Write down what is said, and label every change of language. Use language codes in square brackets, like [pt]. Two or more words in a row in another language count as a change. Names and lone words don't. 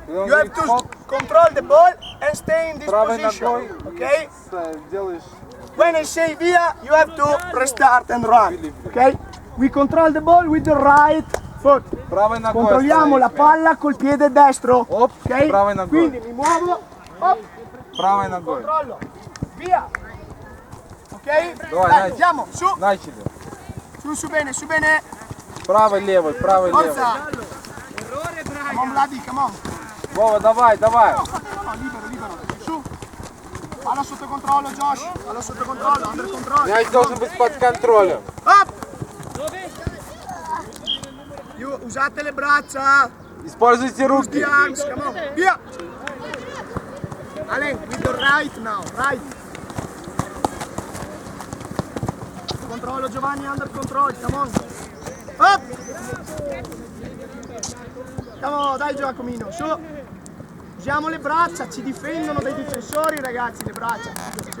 [en] You have to control the ball and stay in this [ru] Правой [en] position. [ru] ногой [en] Okay? [ru] делаешь. [en] When I say via, you have to restart and run. Okay? We control the ball with the right foot. [ru] Правой ногой. [it] Controlliamo la palla col piede destro. [ru] Оп, [en] Ok? [ru] правой ногой. [it] Quindi mi muovo. Op, [ru] Правой ногой. [it] controllo. Via. Ok? [ru] Давай, [it] Dai, Nike. andiamo, su. [ru] Начали. [it] Su bene, su bene. [ru] Правой, левой, правой, левой. [en] Forza. Come on, Vladi, come on. [ru] Вова, давай, давай. [it] No, libero, libero. Su. Palla sotto controllo, Josh. Palla sotto controllo, under controllo. [ru] Мяч должен быть под контролем. [it] Up. Usate le braccia. [ru] Используйте [en] Use [ru] руки. [en] the arms, come on. Via. Alen, with the right now, right. [it] Controllo Giovanni, [en] under control, come on. Up. Come on, [it] dai Giacomino, su. Usiamo le braccia, ci difendono dai difensori ragazzi, le braccia.